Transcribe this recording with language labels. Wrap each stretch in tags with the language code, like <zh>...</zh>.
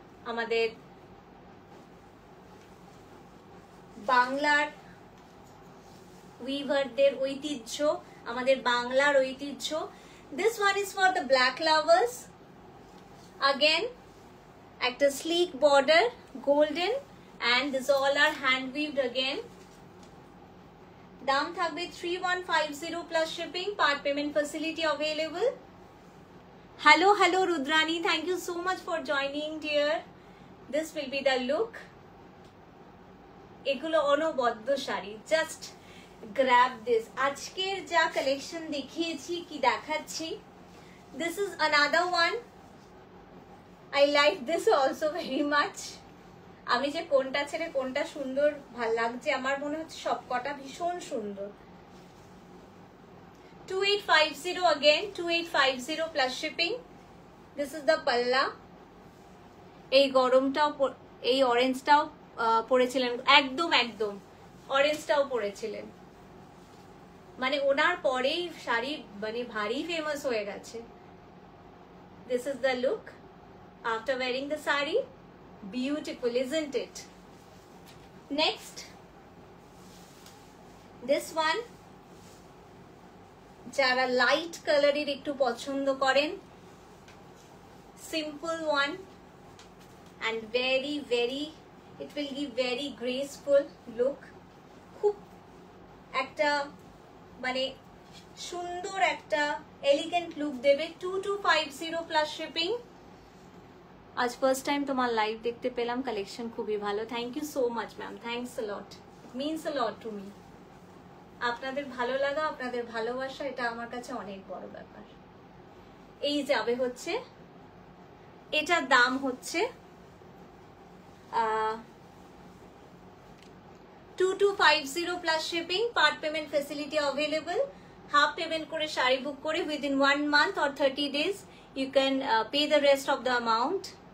<bn>আমাদের বাংলার উইভারদের ঐতিহ্য, আমাদের বাংলার ঐতিহ্য।</bn> <en>This one is for the black lovers. Again একটা slick border golden, and this all are hand weaved again.</en> <bn>দাম থাকবে</bn> <en>3150 plus shipping, part payment facility available. Hello Rudrani, thank you so much for joining dear. This will be the look.</en> <bn>এগুলো অনবদ্য sari,</bn> <en>Just grab this. আজকের যা collection দেখিয়েছি কি দেখাচ্ছি, this is another one. I like this also very much.</en> <bn>আমি যে কোনটা ছেড়ে কোনটা সুন্দর ভাল লাগছে, আমার মনে হচ্ছে সবকটা ভীষণ সুন্দর।</bn> <en>2850 again, 2850 plus shipping. This is the palla.</en> <bn>এই গরমটাও, এই অরেঞ্জটাও পরেছিলেন, একদম অরেঞ্জটাও পরেছিলেন, মানে ওনার পরেই শাড়ি মানে ভারী ফেমাস হয়ে গেছে।</bn> <en>This is the look after wearing the sari. Beautiful, isn't it? Next, this one,</en> <bn>যারা লাইট কালারের একটু পছন্দ করেন,</bn> <en>simple one and very very, it will give very graceful look.</en> <bn>খুব একটা মানে সুন্দর একটা এলিগেন্ট লুক দেবে। 2250</bn> <en>Plus shipping.</en> <bn>আজ ফার্স্ট টাইম তোমার লাইভ দেখতে পেলাম, কালেকশন খুবই ভালো।</bn> <en>Thank you so much ma'am, thanks a lot, it means a lot to me.</en> <bn>আপনাদের ভালো লাগা, আপনাদের ভালোবাসা, এটা আমার কাছে অনেক বড় ব্যাপার। এই যাবে হচ্ছে, এটার দাম হচ্ছে 2250 plus shipping.</bn> <en>Part payment facility available.</en> <bn>Half payment করে শাড়ি বুক করে</bn> <en>Within 1 month or 30 days you can pay the rest of the amount.</en>